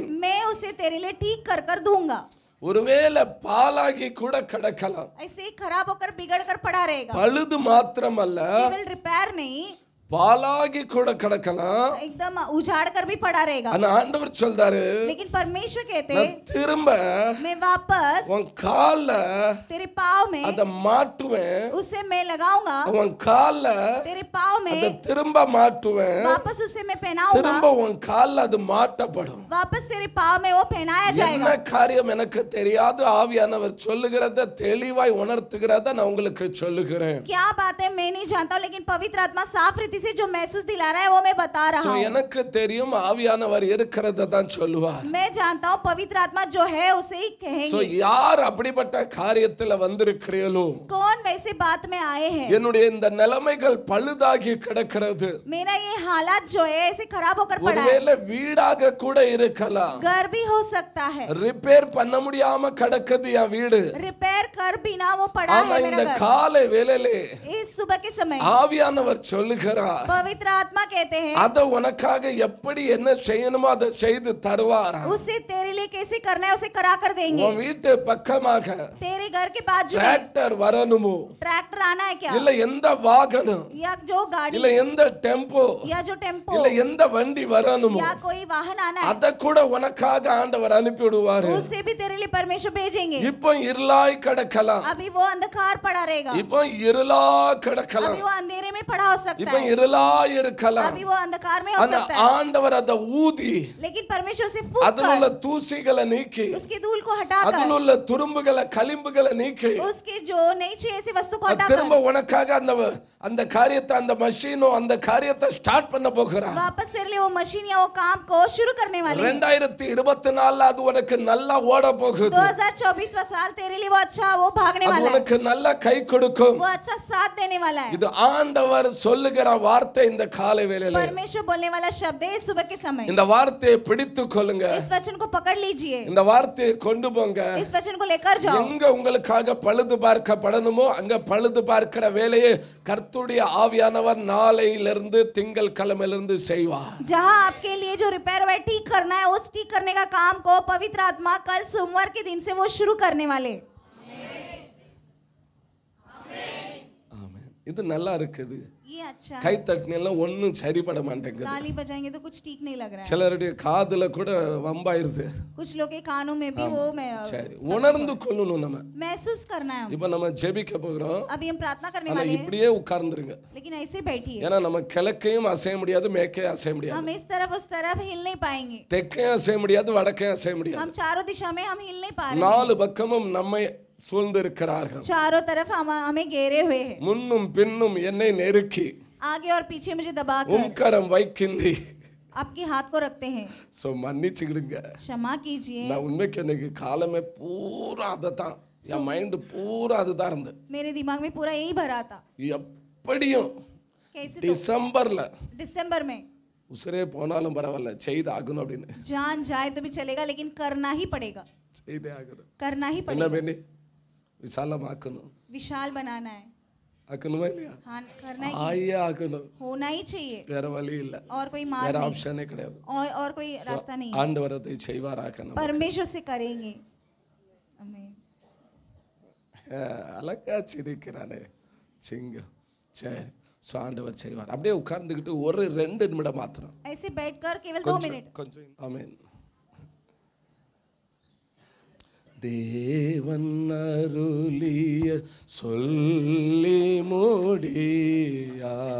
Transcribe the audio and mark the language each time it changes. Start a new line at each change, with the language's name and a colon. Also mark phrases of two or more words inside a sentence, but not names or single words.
Hindi: मैं उसे तेरे लिए ठीक कर कर दूंगा.
Tamil: ஒருவேளை பாலாகி கூட கிடக்கலாம்,
Hindi: ऐसे ही खराब होकर बिगड़ कर पड़ा रहेगा.
Tamil: பழுது மாத்திரமல்ல,
Hindi: केवल रिपेयर नहीं,
Tamil: பாலாகி கூட கிடக்கலாம்.
Hindi: एकदम उजाड़ कर भी पड़ा रहेगा.
Tamil: ஆனா ஆண்டவர் சொல்றாரு,
Hindi: लेकिन परमेश्वर कहते
Tamil: நான்
Hindi: हैं
Tamil: திரும்ப
Hindi: मैं वापस
Tamil: உன் கால்ல
Hindi: तेरे पाँव में
Tamil: அத மாட்டுவேன்,
Hindi: उसे मैं लगाऊंगा,
Tamil: உன் கால்ல
Hindi: तेरे पाँव
Tamil: அத
Hindi: में
Tamil: திரும்ப மாட்டுவேன்,
Hindi: वापस उसे मैं पहनाऊंगा,
Tamil: திரும்ப உன் கால்ல அது மாட்டப்படும்.
Hindi: वापस तेरे पाँव में वो पहनाया
Tamil: என்ன
Hindi: जाएगा.
Tamil: காரியம் எனக்கு தெரியாது, ஆவியானவர் சொல்லுகிறத தெளிவாய் உணர்த்துகிறத நான் உங்களுக்கு சொல்லுகிறேன்.
Hindi: क्या बात है मैं नहीं जानता हूँ, लेकिन पवित्र आत्मा साफ रीति से जो महसूस दिला रहा है वो मैं बता रहा So, हूँ.
Tamil: எனக்கு தெரியும் ஆவியானவர் இருக்கிறத தான் சொல்லுவார்.
Hindi: मैं जानता हूँ पवित्र आत्मा जो है उसे ही So, कहेंगे.
Tamil: யார் அப்படிப்பட்ட காரியத்துல வந்திருக்கிறீர்களோ,
Hindi: कौन वैसे बात में आए हैं,
Tamil: என்னுடைய இந்த நிலைமைகள் பழுதாகி கிடக்கிறது,
Hindi: मेरा ये हालात जो है ऐसे खराब होकर पड़ा है,
Tamil: ஒருவேளை வீடாக கூட இருக்கலாம்,
Hindi: घर भी हो सकता है,
Tamil: ரிப்பேர் பண்ண முடியாம கிடக்குது என் வீடு,
Hindi: रिपेयर कर बिना वो पड़ा
Tamil: ஆனா
Hindi: है
Tamil: இந்த
Hindi: मेरा घर.
Tamil: காலை வேளையிலே
Hindi: इस सुबह के समय
Tamil: ஆவியானவர் சொல்லுகிறார்,
Hindi: पवित्र आत्मा कहते हैं
Tamil: அத உனக்காக எப்படி என்ன செய்யணுமோ அதை செய்து தருவாரா.
Hindi: उसे तेरे लिए कैसे करना है उसे करा कर देंगे.
Tamil: உன் வீட்டு பக்கமாக
Hindi: तेरे घर के बाजू में
Tamil: டிராக்டர் வரணுமோ,
Hindi: ट्रैक्टर आना है क्या,
Tamil: இல்ல எந்த வாகனம்,
Hindi: या जो गाड़ी,
Tamil: இல்ல எந்த டெம்போ,
Hindi: या जो टेम्पो,
Tamil: இல்ல எந்த வண்டி வரணுமோ,
Hindi: या कोई वाहन आना है,
Tamil: அத கூட உனக்காக ஆண்டவர் அனுப்பி விடுவாரு.
Hindi: उसे भी तेरे लिए परमेश्वर भेजेंगे.
Tamil: இப்போ இருளாய் கிடக்கலாம்,
Hindi: अभी वो अंधकार पड़ा रहेगा,
Tamil: இப்போ இருளா கிடக்கலாம்,
Hindi: अभी वो अंधेरे में पड़ा हो सकता
Tamil: இப்போ
Hindi: है,
Tamil: இருளாய் இருக்கலாம்.
Hindi: अभी वो अंधकार में हो
Tamil: ஆனா
Hindi: सकता है,
Tamil: ஆண்டவர் அத ஊதி
Hindi: लेकिन परमेश्वर उसे फूंक
Tamil: அதில் உள்ள
Hindi: कर
Tamil: தூசிகளை நீக்கி,
Hindi: उसके धूल को
Tamil: அதில்
Hindi: हटाकर
Tamil: உள்ள துரும்புகளை களிம்புகளை நீக்கி
Hindi: उसके जो नहीं चाहिए ऐसी वस्तु को
Tamil: அது திரும்ப
Hindi: हटाकर
Tamil: உனக்காக அந்த அந்த காரியத்தை அந்த மஷீனும் அந்த காரியத்தை ஸ்டார்ட் பண்ண போகிறார்.
Hindi: वापस तेरे लिए वो मशीन या वो काम को शुरू करने वाले हैं।
Tamil: 2024 அது உனக்கு நல்லா ஓட போகுது.
Hindi: 2024वां साल तेरे लिए वो अच्छा वो भागने
Tamil: அது
Hindi: वाला है,
Tamil: உனக்கு நல்லா கை கொடுக்கும்.
Hindi: वो अच्छा साथ देने वाला है।
Tamil: இது ஆண்டவர் சொல்லுகிற வார்த்தை இந்த காலை வேளையில.
Hindi: परमेश्वर बोलने वाला शब्द है सुबह के समय।
Tamil: இந்த வார்த்தையை பிடித்துக் கொள்ளுங்க.
Hindi: इस वचन को पकड़ लीजिए,
Tamil: இந்த வார்த்தையை கொண்டு போங்க.
Hindi: इस वचन को लेकर जाओ।
Tamil: எங்க உங்களுக்காக பழுது பார்க்கப்படணுமோ அங்க பழுது பார்க்கிற வேலையை கர்த்தருடைய ஆவியானவர் நாளையிலிருந்து திங்கள் கிழமையிலிருந்து செய்வார்.
Hindi: जहां आपके लिए जो रिपेयर है ठीक करना है, उस ठीक करने का काम को पवित्र आत्मा कल सोमवार के दिन से वो शुरू करने वाले।
Tamil: ஆமென். இது நல்லா இருக்குது.
Hindi: ये अच्छा
Tamil: கை தட்டினெல்லாம் ஒன்றும் சரிபட மாட்டேங்குது.
Hindi: ताली बजाएंगे तो कुछ ठीक नहीं लग रहा है।
Tamil: சிலருடைய காதுல கூட வம்பாயிருது.
Hindi: कुछ लोग के कानों में भी वो
Tamil: சரி, உணர்ந்து கொள்ளணும். நம்ம
Hindi: महसूस करना है।
Tamil: இப்ப நம்ம ஜெபிக்க போகிறோம்.
Hindi: अभी हम प्रार्थना करने
Tamil: ஆனா
Hindi: वाले हैं,
Tamil: இப்படியே உட்கார்ந்துருங்க.
Hindi: लेकिन ऐसे बैठिए।
Tamil: ஏன்னா நம்ம கிழக்கையும் அசைய முடியாது, மேற்கையும் அசைய முடியாது,
Hindi: हम इस तरफ उस तरफ हिल नहीं पाएंगे,
Tamil: தெற்கையும் அசைய முடியாது, வடக்கையும் அசைய
Hindi: हम
Tamil: முடியாது.
Hindi: चारों दिशा में हम हिल नहीं पा रहे हैं।
Tamil: நாலு பக்கமும் நம்மை சூழ்ந்திருக்கிறார்கள்.
Hindi: चारों तरफ हमें घेरे हुए हैं,
Tamil: முன்னும் பின்னும் என்னை நெருக்கி
Hindi: आगे और पीछे मुझे दबाकर
Tamil: உம்கரம் வைக்கின்றி.
Hindi: आपके हाथ को रखते हैं।
Tamil: சோ மன்னிச்சுக்கிடுங்க.
Hindi: क्षमा कीजिए।
Tamil: நான் உண்மைக்கு எனக்கு காலமே பூரா அததான், என் மைண்ட் பூரா அதுதான் இருந்தது.
Hindi: मेरे दिमाग में पूरा यही भरा था।
Tamil: எப்படியும்
Hindi: कैसे तो
Tamil: டிசம்பர்ல
Hindi: दिसंबर में
Tamil: உசுரே போனாலும் பரவாயில்ல செய்து ஆகணும் அப்படின்னு.
Hindi: जान जाए तो भी चलेगा, लेकिन करना ही पड़ेगा,
Tamil: செய்தே ஆகணும்.
Hindi: करना ही
Tamil: என்ன
Hindi: पड़ेगा।
Tamil: வேணி விசாலமாக்கணும்.
Hindi: विशाल बनाना है,
Tamil: ஆக்கணுமா இல்லையா?
Hindi: हाँ करना ही,
Tamil: ஆயே ஆகணும்.
Hindi: होना ही चाहिए,
Tamil: வேற வழி இல்ல,
Hindi: और कोई मार्ग
Tamil: வேற
Hindi: नहीं,
Tamil: ஆப்ஷனே கிடையாது.
Hindi: और कोई रास्ता नहीं है।
Tamil: ஆண்டவர் அதை செய்வாராக.
Hindi: परमेश्वर से करेंगे। आमीन।
Tamil: அழகா சிரிக்கிறானே சிங்கம். சரி, சோ ஆண்டவர் செய்வார். அப்படியே உட்கார்ந்துக்கிட்டு ஒரு 2 நிமிடம் மாத்திரம்,
Hindi: ऐसे बैठकर केवल 2 मिनट।
Tamil: கொஞ்சம் ஆமென். தேவன் அருளிய சொல்லி முடியா